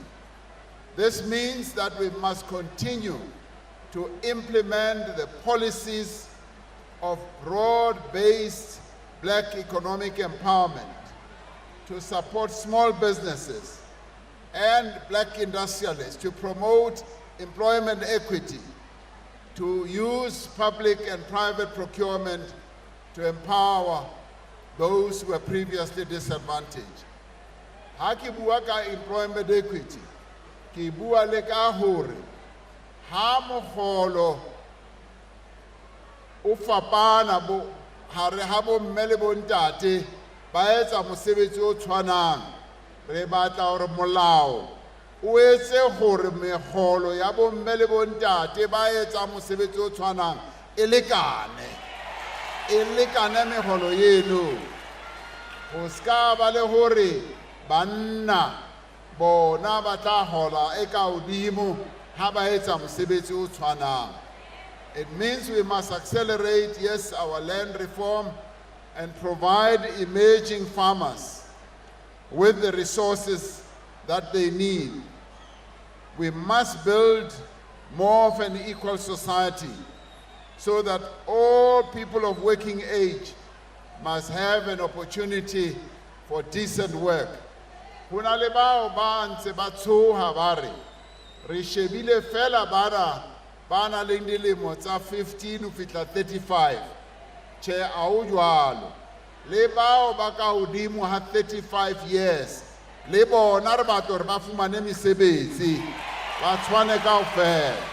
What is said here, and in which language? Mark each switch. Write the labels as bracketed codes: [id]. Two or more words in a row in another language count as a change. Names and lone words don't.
[en] This means that we must continue to implement the policies of broad-based black economic empowerment, to support small businesses and black industrialists, to promote employment equity, to use public and private procurement to empower those who were previously disadvantaged. [st] Ha ke bua ka [en] employment equity, [st] ke bua le ka hore ha mogolo o fapana bo hare ha bo mme le bo ntate ba etsa mosebetsi o tshwanang, re batla hore molao o etse gore megolo ya bo mme le bo ntate ba etsa mosebetsi o tshwanang e lekane megolo yeno, go ska ba le hore banna bona ba tla hola e ka hodimo ha ba etsa mosebetsi o tshwanang. [en] It means we must accelerate, yes, our land reform and provide emerging farmers with the resources that they need. We must build more of an equal society so that all people of working age must have an opportunity for decent work. [st] Hona le bao ba ntse ba tshoha ba re re shebile fela bara ba na le dilemo tsa 15 ho fihla 35. Che a o jwalo. Le bao ba ka hodimo ha 35 years le bona re batla hore ba fumane mesebetsi ba tshwane kaofela.